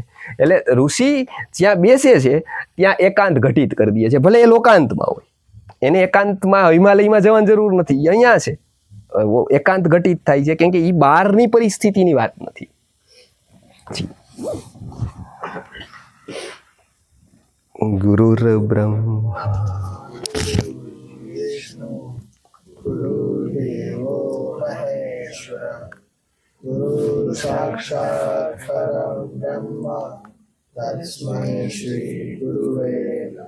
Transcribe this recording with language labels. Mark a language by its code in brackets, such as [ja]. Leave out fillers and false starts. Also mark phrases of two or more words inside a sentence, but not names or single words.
[gu] એટલે ઋષિ જ્યાં બેસે છે ત્યાં એકાંત ઘટિત કરી દે છે ભલે એ લોકાંતમાં હોય. એને એકાંતમાં હિમાલયમાં જવાની જરૂર નથી. અહીંયા છે એકાંત ઘટિત થાય છે કેમ કે એ બહારની પરિસ્થિતિની વાત નથી. [sa] ગુરુર બ્રહ્મા गुरुदेवो महेश्वरः गुरु साक्षात् परं ब्रह्म तस्मै श्री गुरुवे